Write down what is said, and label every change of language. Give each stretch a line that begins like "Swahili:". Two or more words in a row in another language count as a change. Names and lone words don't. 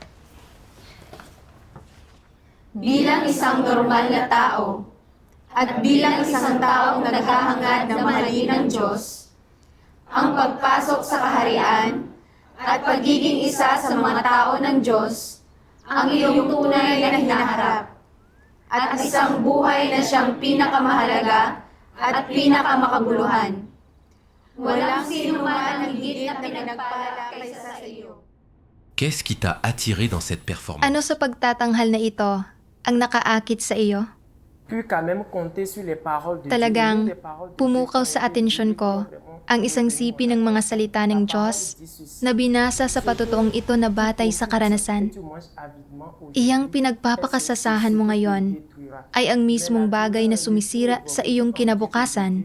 Filipino: Bilang isang normal na tao, at bilang isang taong naghahangad na mahalin ng Diyos, ang pagpasok sa kaharian at pagiging isa sa mga tao ng Diyos, ang iyong tunay na hinaharap, at isang buhay na siyang pinakamahalaga at pinakamakabuluhan. Walang sino man ang higit na pinagpala kaysa sa iyo.
French: Qu'est-ce qui t'a attiré dans cette performance?
Filipino: Ano sa pagtatanghal na ito ang nakaakit sa iyo? Talagang pumukaw sa atensyon ko ang isang sipi ng mga salita ng Diyos na binasa sa patotoong ito na batay sa karanasan. Iyang pinagpapakasasahan mo ngayon ay ang mismong bagay na sumisira sa iyong kinabukasan.